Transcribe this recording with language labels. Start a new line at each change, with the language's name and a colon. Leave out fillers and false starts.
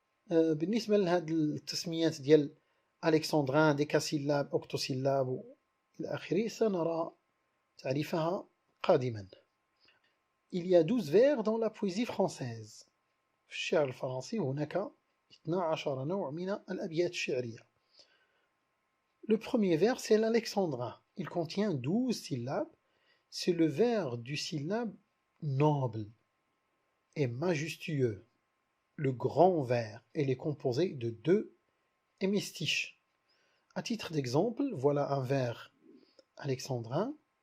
Arabic: بالنسبة لهذه التسميات ديال ألكسندران، ديكاسيلاب، أوكتوسيلاب إلى آخره سنرى تعريفها قادما.
French: Il y a 12 vers dans la poésie française.
Arabic: في الشعر الفرنسي هناك 12 نوع من الأبيات الشعرية.
French: Le premier vers c'est l'alexandrin. Il contient 12 syllabes. C'est le vers du syllabe noble et majestueux. Le grand vers. Elle est composée de 2 hémistiches. À titre d'exemple, voilà un vers alexandrin.